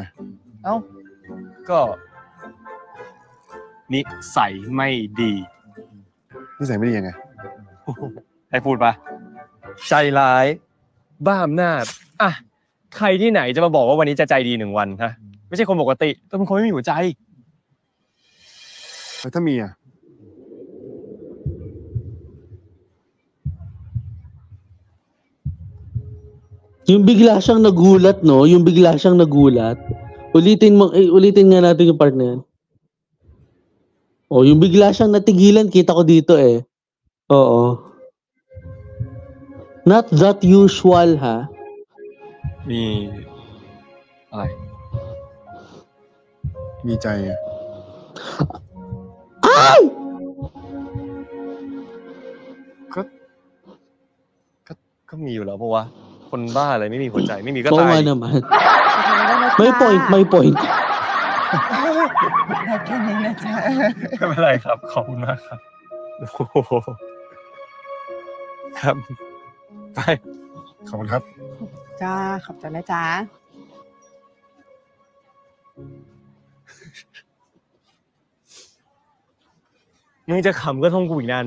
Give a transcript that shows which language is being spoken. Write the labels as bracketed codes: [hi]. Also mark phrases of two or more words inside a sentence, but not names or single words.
[th] เอ้า ก็นิสัยไม่ดี นิสัยไม่ดียังไง ให้พูดปะใจร้าย บ้าอำนาจอ่ะใครที่ไหนจะมาบอกว่าวันนี้จะใจดี1 วันฮะไม่ใช่คนปกติต้องเป็นคนไม่มีหัวใจ แล้วถ้ามีอ่ะ [tl] Yung bigla siyang nagulat, no? Yung bigla siyang nagulat. Ulitin nga natin yung part na yan. Oh, yung bigla siyang natigilan, kita ko dito eh. Oo. [en] Not that usual, [tl] ha? [th] มีอะไร มีใจอ่ะ [tl] Ay! [th] ก็มีอยู่แล้วเพราะว่าคนบ้าอะไรไม่มีหัวใจไม่มีก็ [tl] Oo [th] ตาย [tl] nga [th] ดิ [tl] naman. May point, may point. [th] ได้แค่นี้นะจ๊ะ ไม่เป็นไรครับขอบคุณมากครับโอ้โหครับไป ขอบคุณครับ จ้า ขอบใจนะจ๊ะ มึงจะขำก็ท่องกูอีกนานไหม